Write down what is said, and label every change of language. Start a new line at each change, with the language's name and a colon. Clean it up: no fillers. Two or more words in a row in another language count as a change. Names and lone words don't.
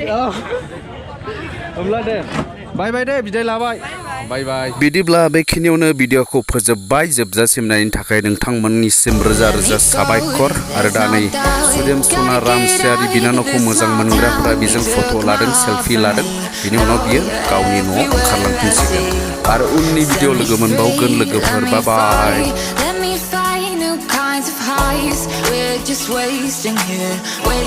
Bodo: होमब्ला दे बाय बाय दे बिदाय लाबाय बाय बाय बिदिब्ला बेखिनियावनो भिडिअखौ फोजोबबाय जोबजासिम नायनि थाखाय नोंथांमोननिसिम रोजा रोजा साबायखर आरो दा नै सुदेम सना रामचियारि बिनानावखौ मोजां मोनग्राफोरा बेजों फट' लादों सेल्फि लादों बिनि उनाव बियो गावनि न'आव ओंखारलांफिनसिगोन आरो उननि भिडिअ लोगो मोनबावगोन लोगोफोर बाय बाय
English: Let me find new kinds of highs. We're just wasting here.